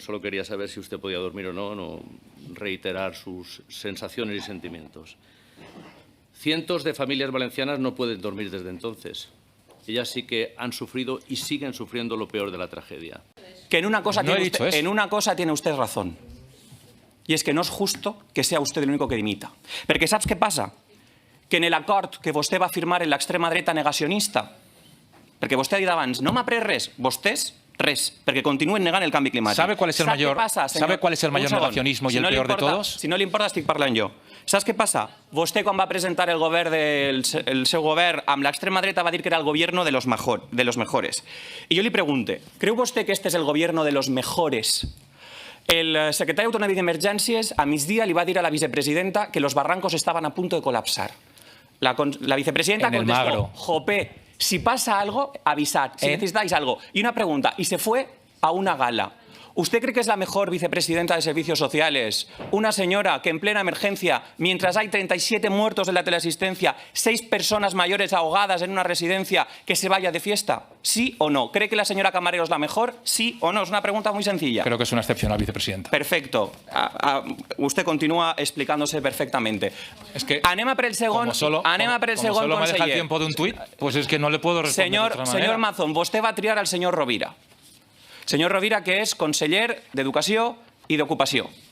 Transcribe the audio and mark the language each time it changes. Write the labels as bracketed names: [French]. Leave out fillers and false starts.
[Spanish] Solo quería saber si usted podía dormir o no, no reiterar sus sensaciones y sentimientos. Cientos de familias valencianas no pueden dormir desde entonces. Ellas sí que han sufrido y siguen sufriendo lo peor de la tragedia. Que en una cosa, No he dicho eso. en una cosa tiene usted razón. [Catalan] I és que no és [Spanish] justo que sea usted el único que dimita. [Catalan] Perquè saps què passa? Que en l'acord que vostè va firmar en l'extrema dreta negacionista, perquè vostè ha dit abans, no m'ha pres res, vostès res, perquè continuen negant el canvi climàtic. [Spanish] ¿Sabe cuál es el mayor, ¿sabe cuál es el mayor negacionismo y el peor de todos? [Catalan] Si no li importa, estic parlant jo. Saps què passa? Vostè, quan va presentar el govern el seu govern amb l'extrema dreta, va dir que era [Spanish] el gobierno de los mejores. [Catalan] I jo li pregunte, creu vostè que este és [Spanish] el gobierno de los mejores? [Catalan] El secretari autonòmic d'Emergències a migdia li va dir a la vicepresidenta que [Spanish] los barrancos estaban a punto de colapsar. La vicepresidenta contestó, Jope, si pasa algo, avisad, si necesitáis algo. Y una pregunta, y se fue a una gala. ¿Usted cree que es la mejor vicepresidenta de Servicios Sociales? Una señora que en plena emergencia, mientras hay 37 muertos en la teleasistencia, 6 personas mayores ahogadas en una residencia, que se vaya de fiesta? ¿Sí o no? ¿Cree que la señora Camarero es la mejor? ¿Sí o no? Es una pregunta muy sencilla. Creo que es una excepcional vicepresidenta. Perfecto. Usted continúa explicándose perfectamente. Es que [Catalan] anem a per el segon, [Spanish] solo me deja el tiempo de un tuit, pues es que no le puedo responder de otra manera. [Catalan] Senyor Mazón, vostè va triar al senyor Rovira. Senyor Rovira, que és conseller d'Educació i d'Ocupació.